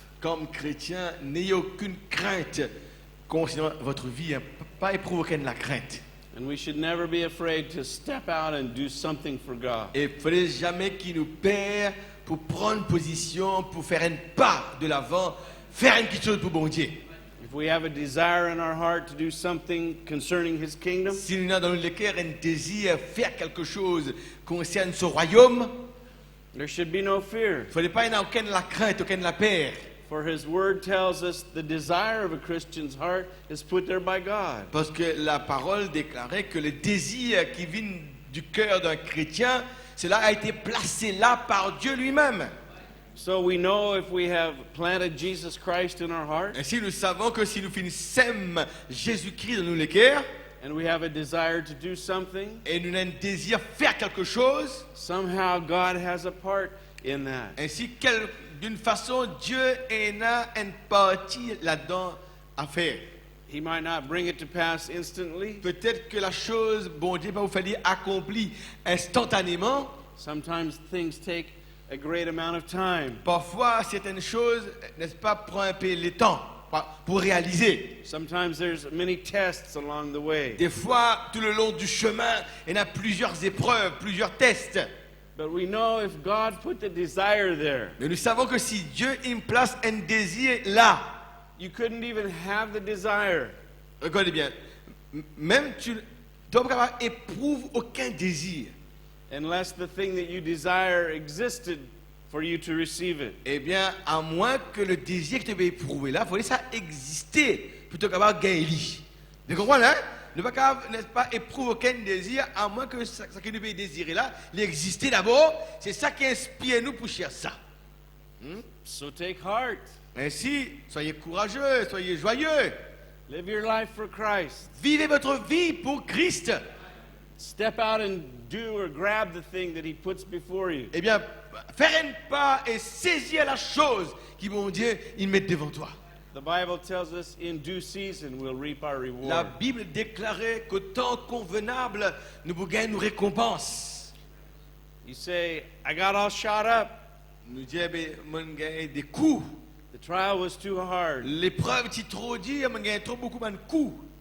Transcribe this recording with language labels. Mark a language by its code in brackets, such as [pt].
[fr] Comme chrétien, n'ayez aucune crainte concernant votre vie, hein. Pas éprouver aucune la crainte. [en] And we should never be afraid to step out and do something for God. [fr] Et il ne fallait jamais qu'il nous perd pour prendre position, pour faire un pas de l'avant, faire quelque chose pour bon Dieu. [en] If we have a desire in our heart to do something concerning His kingdom, [fr] Si nous avons dans le cœur un désir de faire quelque chose concernant ce royaume, [en] there should be no fear. [fr] il ne fallait pas y avoir aucune la crainte, aucune la peur. [en] For His Word tells us the desire of a Christian's heart is put there by God. [fr] Parce que la parole déclarait que le désir qui vient du cœur d'un chrétien, cela a été placé là par Dieu lui-même. [en] So we know if we have planted Jesus Christ in our heart [fr] Ainsi, nous savons que si nous finissons Jésus-Christ dans nos cœurs, [en] and we have a desire to do something, [fr] et nous avons un désir de faire quelque chose, [en] somehow God has a part in that. [fr] ainsi d'une façon, Dieu en a une partie là-dedans à faire. [en] He might not bring it to pass instantly. [fr] Peut-être que la chose, bon Dieu, va vous faire accomplir instantanément. [en] Sometimes things take a great amount of time. [fr] Parfois, certaines choses, n'est-ce pas, prennent un peu le temps pour réaliser. [en] Sometimes there's many tests along the way. [fr] Des fois, tout le long du chemin, il y a plusieurs épreuves, plusieurs tests. [en] But we know if God put the desire there, [fr] Mais nous savons que si Dieu y place un désir là, [en] you couldn't even have the desire [fr] regardez bien, même tu n'éprouves aucun désir. [en] unless the thing that you desire existed for you to receive it. [fr] Eh bien, à moins que le désir que tu veux éprouver là, il faudrait ça exister plutôt qu'avoir gagné. Vous comprenez, hein? Ne pas capable, n'est-ce pas, éprouver aucun désir, à moins que ce que nous devons désirer là, l'exister d'abord. C'est ça qui inspire nous pour chercher ça. [en] So take heart. [fr] Ainsi, soyez courageux, soyez joyeux. [en] Live your life for Christ. [fr] Vivez votre vie pour Christ. [en] Step out and do or grab the thing that He puts before you. [fr] Eh bien, faire un pas et saisir la chose qui, mon Dieu, il met devant toi. [en] The Bible tells us in due season we'll reap our reward. [fr] La Bible déclarait qu'au temps convenable, nous vous gagnons nos récompenses. [en] You say, I got all shot up. [fr] Nous disons, mon gagne des coups. [en] The trial was too hard. [fr] L'épreuve est trop dure, mon gagne trop beaucoup de coups.